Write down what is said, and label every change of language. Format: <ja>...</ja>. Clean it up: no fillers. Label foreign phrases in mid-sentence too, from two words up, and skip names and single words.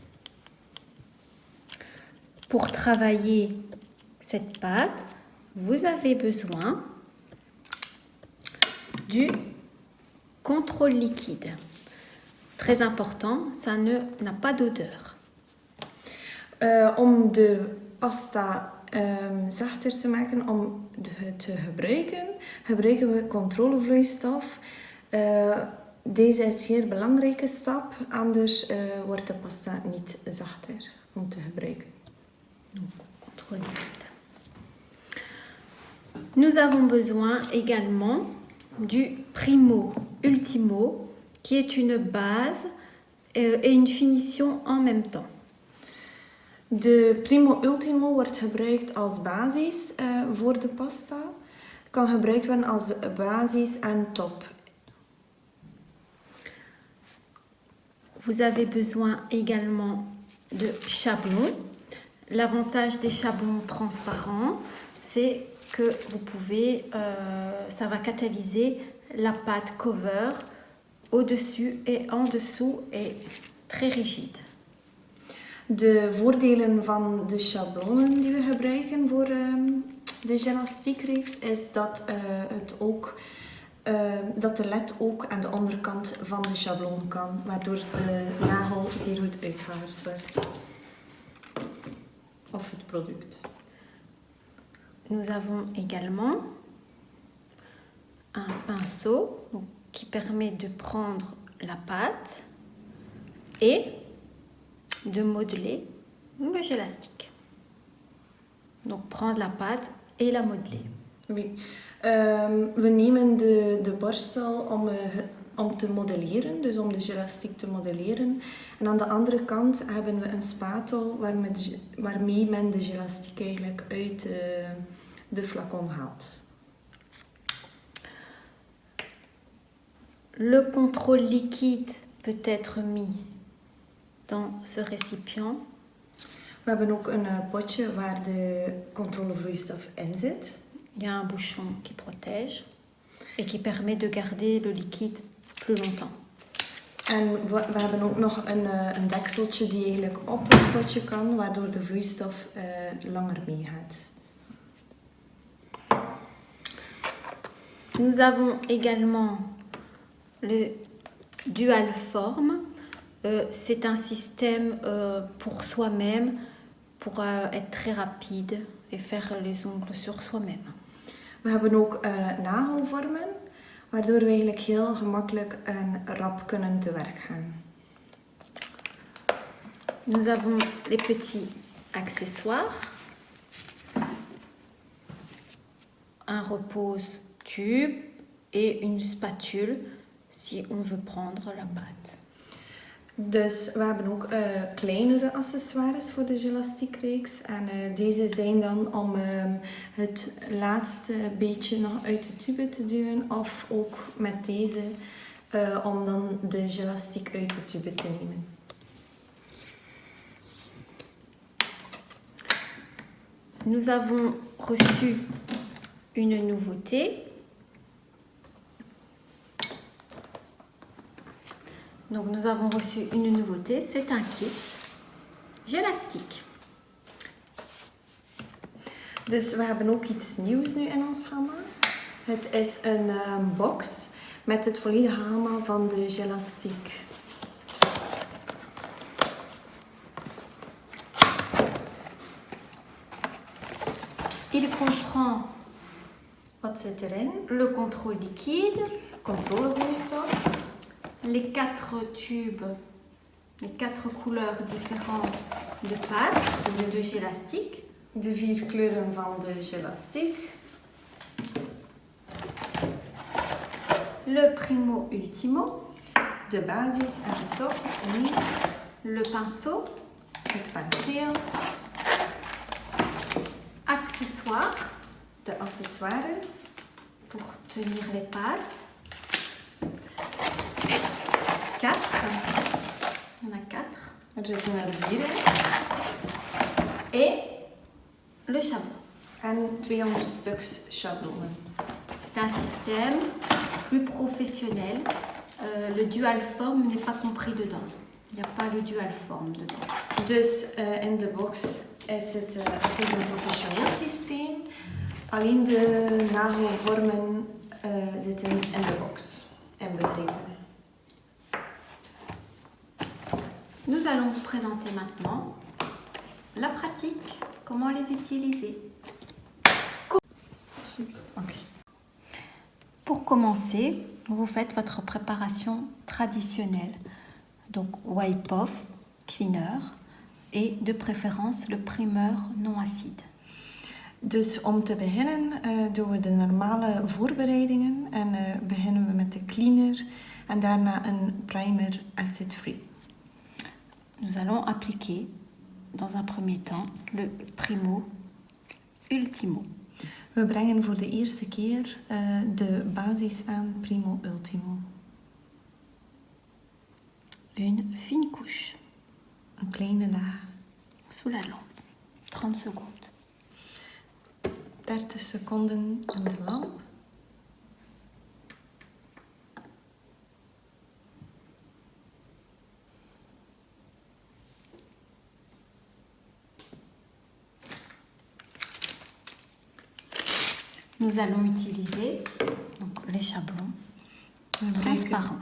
<fr>Pour travailler cette pâte, vous avez besoin du contrôle liquide. Très important, ça n'a pas d'odeur.</fr> <nl>Om de pasta zachter te maken, om het te gebruiken, gebruiken we controlevloeistof. Deze is een zeer belangrijke stap, anders wordt de pasta niet zachter om te gebruiken.</nl> <fr>Donc, contrôle liquide. Nous avons besoin également du Primo Ultimo, qui est une base et une finition en même temps.</fr> <nl>De Primo Ultimo wordt gebruikt als basis voor de pasta. Kan gebruikt worden als basis en top.</nl> <fr>Vous avez besoin également de chablons. L'avantage des chablons transparents, c'est que vous pouvez, ça va catalyser la pâte cover au-dessus et en dessous est très rigide.</fr> <nl>De voordelen van de schablonen die we gebruiken voor de Gelastic-reeks is dat, dat de led ook aan de onderkant van de schabloon kan, waardoor de nagel zeer goed uitgehaald wordt. Of het product.</nl> <fr>Nous avons également un pinceau qui permet de prendre la pâte et de modeler le Gelastic. Donc prendre la pâte et la modeler. Oui.</fr> <nl>We nemen de borstel om te modelleren, dus om de Gelastic te modelleren. En aan de andere kant hebben we een spatel waarmee men de Gelastic eigenlijk uit de flacon haalt.</nl> <fr>Le contrôle liquide peut être mis dans ce récipient.</fr> <nl>We hebben ook een potje waar de controlevloeistof in zit.</nl> <fr>Il y a un bouchon qui protège et qui permet de garder le liquide plus longtemps.</fr> <nl>En we hebben ook nog een dekseltje die eigenlijk op het potje kan, waardoor de vloeistof langer meegaat.</nl> <fr>Nous avons également le dual forme. C'est un système pour soi-même, pour être très rapide et faire les ongles sur soi-même.</fr> <nl>We hebben ook nagelvormen, waardoor we eigenlijk heel gemakkelijk en rap kunnen te werk gaan.</nl> <fr>Nous avons les petits accessoires, un repose-tube et une spatule si on veut prendre la pâte.</fr> <nl>Dus we hebben ook kleinere accessoires voor de gelastiekreeks. En deze zijn dan om het laatste beetje nog uit de tube te duwen. Of ook met deze om dan de gelastiek uit de tube te nemen.</nl> <fr>Nous avons reçu une nouveauté. Donc nous avons reçu une nouveauté, c'est un kit gélastique.</fr> <nl>Dus we hebben ook iets nieuws nu in ons gamma. Het is een box met het volledige gamma van de gelastiek.</nl> <fr>Il comprend</fr> <nl>Wat zit erin?</nl> <fr>le contrôle liquide,</fr> <nl>Controlevloeistof,</nl> <fr>les 4 tubes, les 4 couleurs différentes de pâte, de gélastique,</fr> <nl>de 4 kleuren van de gelastiek,</nl> <fr>le primo ultimo,</fr> <nl>de basis en de top,</nl> <fr>oui, le pinceau,</fr> <nl>het penseel,</nl> <fr>accessoires</fr> <nl>de accessoires</nl> <fr>pour tenir les pâtes. 4. Il y en a 4.</fr> <nl>er zitten er 4 in,</nl> <fr>Et le chablon.</fr> <nl>en 200 stuks schablonen.</nl> <fr>C'est un système plus professionnel. Le dual form n'est pas compris dedans. Il n'y a pas le dual form dedans.</fr> <nl>Dus in de box is het is een professioneel systeem. Alleen de nagelvormen zitten niet in de box inbegrepen.</nl> <fr>Nous allons vous présenter maintenant la pratique, comment les utiliser. Pour commencer, vous faites votre préparation traditionnelle. Donc wipe-off, cleaner et de préférence le primeur non acide.</fr> <nl>Dus om te beginnen doen we de normale voorbereidingen en beginnen we met de cleaner en daarna een</nl> <en>primer acid-free.</en> <fr>Nous allons appliquer dans un premier temps le primo ultimo.</fr> <nl>We brengen voor de eerste keer de basis aan primo ultimo.</nl> <fr>Une fine couche</fr> <nl>Een kleine laag.</nl> <fr>sous la lampe. 30 secondes.</fr> <nl>30 seconden in de lamp.</nl> <fr>Nous allons utiliser donc, les chablons transparents.</fr>